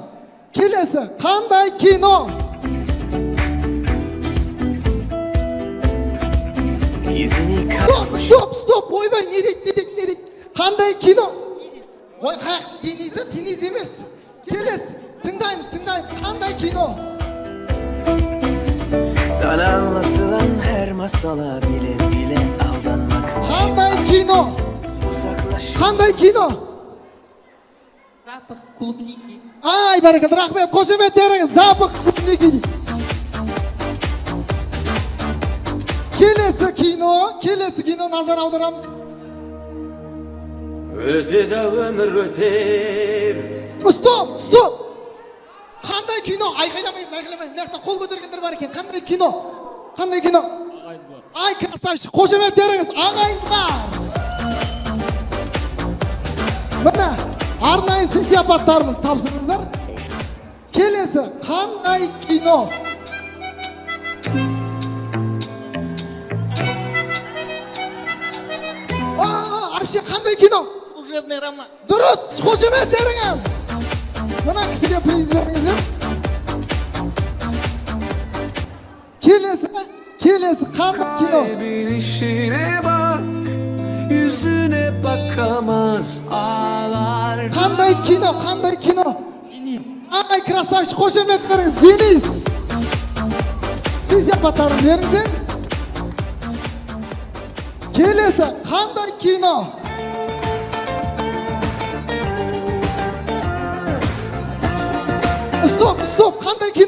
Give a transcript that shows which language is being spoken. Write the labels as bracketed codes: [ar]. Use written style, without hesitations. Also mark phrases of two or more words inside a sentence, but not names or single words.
[kk] Келесі, қандай кино? Стоп, ойбай, не дейді? Қандай кино? Ой, қаяқ, Дениз емес. Келесі, тыңдаймыз, қандай кино? [tr] Sana anlatılan her masala bile aldanmak. [kk] Қандай кино? [ru] Запах клубники. [kk] Ай, барекелді, рахмет, қошеметтеріңіз, [ru] запах клубники. [kk] Келесі кино, назар аударамыз. [tr] Ötede ömür öter. [kk] Стоп! Қандай кино? Айқайламайын. Наяқтан қол көтергендер бар екен. Қандай кино? Ай, красавчик, қошеметтеріңіз, ағайын бар. Міне, арнайы сый-сияпаттарымыз тапсырыңыздар. Келесі, қандай кино? Вообще, қандай кино? [ru] Служебный роман. [kk] Дұрыс, қошеметтеріңіз. Мына кісіге приз беріңіздер. Келесі қандай кино? [tr] Kalbin işine bak, yüzüne bakamaz ağlar. [kk] Қандай кино? Дениз. Ай, красавчик, қошеметтеріңіз, Дениз. Сый-сияпаттарыңыз беріңіздер. Келесі, қандай кино? Стоп, қандай кино?